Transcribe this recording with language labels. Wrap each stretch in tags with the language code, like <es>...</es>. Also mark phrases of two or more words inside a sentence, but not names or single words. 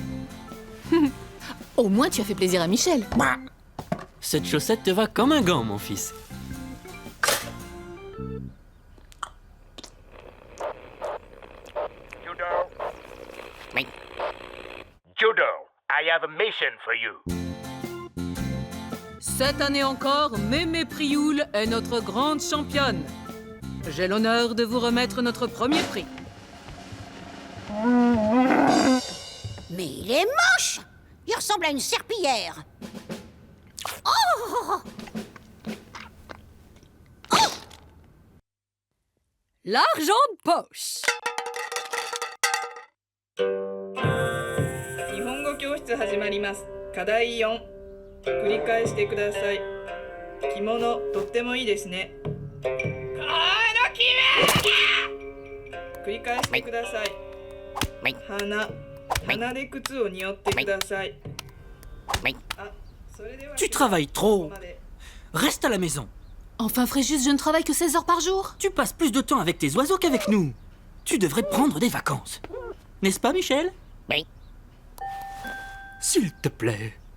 <fr>Au moins, tu as fait plaisir à Michel. Cette chaussette te va comme un gant, mon fils. Judo,</fr> <en>I have a mission for you.</en> <fr>Cette année encore, Mémé Frioul est notre grande championne. J'ai l'honneur de vous remettre notre premier prix. Mais il est moche! Il ressemble à une serpillière. Oh! L'argent de poche.</fr> <ja>日本語教室始まります。課題4。繰り返してください。着物とってもいいですね。繰り返してください。鼻で靴を匂ってください。</ja> <fr>Tu travailles trop. Reste à la maison. Enfin, Fréjus, je ne travaille que 16 heures par jour. Tu passes plus de temps avec tes oiseaux qu'avec nous. Tu devrais prendre des vacances. N'est-ce pas, Michel? Oui. S'il te plaît.</fr>